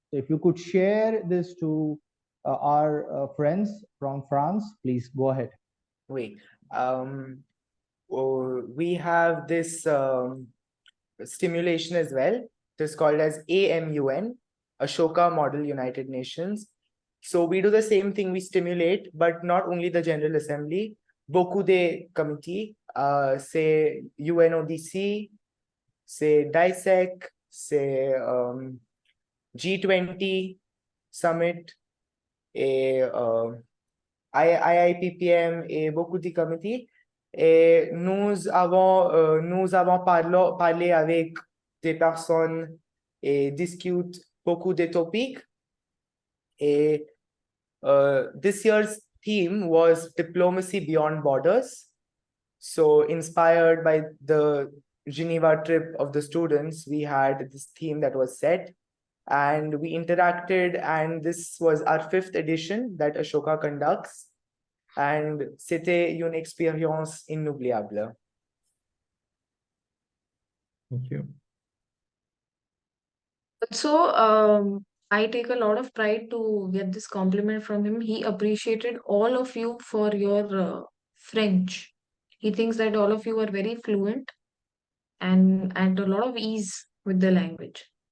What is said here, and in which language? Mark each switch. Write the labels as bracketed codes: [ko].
[en] So if you could share this to our friends from France, please go ahead. Wait, we have this stimulation as well. It is called as AMUN, Ashoka Model United Nations. So we do the same thing, we stimulate, but not only the General Assembly, [fr] beaucoup de committee, c'est UNODC, c'est DISEC, c'est G20 Summit, et IIPPM et beaucoup de comités. Et nous avons parlé avec des personnes et discuté beaucoup de topics. Et [en] this year's theme was diplomacy beyond borders. So inspired by the Geneva trip of the students, we had this theme that was set and we interacted, and this was our 5th edition that Ashoka conducts. And [fr] c'était une expérience inoubliable. [en] Thank you. So I take a lot of pride to get this compliment from him. He appreciated all of you for your French. He thinks that all of you are very fluent and a lot of ease with the language.